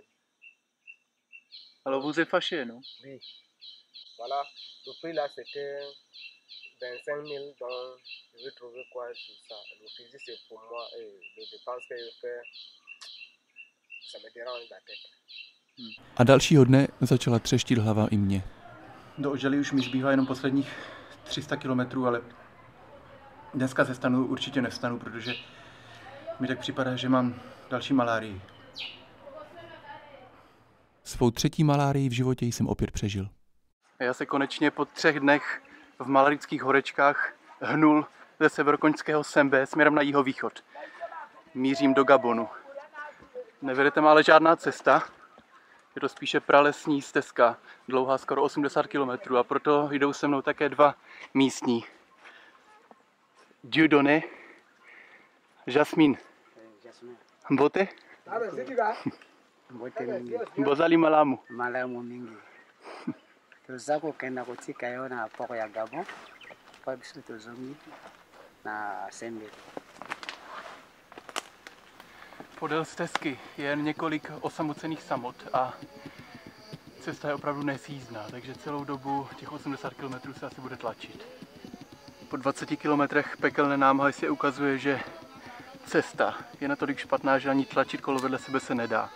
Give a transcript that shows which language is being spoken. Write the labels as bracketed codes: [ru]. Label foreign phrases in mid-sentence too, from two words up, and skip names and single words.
[fr] Alors vous êtes fâché, non? Oui. Voilà, le prix là c'était 25 000, donc je vais trouver quoi sur ça. Le fusil c'est pour moi et les dépenses que je fais, ça me dérange la tête. [cs] A dalšího dne začala třeštit hlava i mě. Do Odžaly už mi zbývá jenom posledních 300 kilometrů, ale dneska ze stanu určitě nevstanu, protože mi tak připadá, že mám další malárii. Svou třetí malárii v životě jsem opět přežil. Já se konečně po 3 dnech v malarických horečkách hnul ze severokonžského Sembe směrem na jihovýchod. Mířím do Gabonu. Nevede tam ale žádná cesta. Je to spíše pralesní stezka, dlouhá skoro 80 km a proto jdou se mnou také 2 místní. Dieudonné, Jasmine. [ln] Mbote? Mbozali malamu. Malamu mingi. Tuza kukenda kutika yo na poko ya Gabon. Kwa biso tuzongi na Sembe. [cs] Podél stezky je jen několik osamocených samot a cesta je opravdu nesjízdná, takže celou dobu těch 80 km se asi bude tlačit. Po 20 kilometrech pekelné námahy se ukazuje, že cesta je natolik špatná, že ani tlačit kolo vedle sebe se nedá.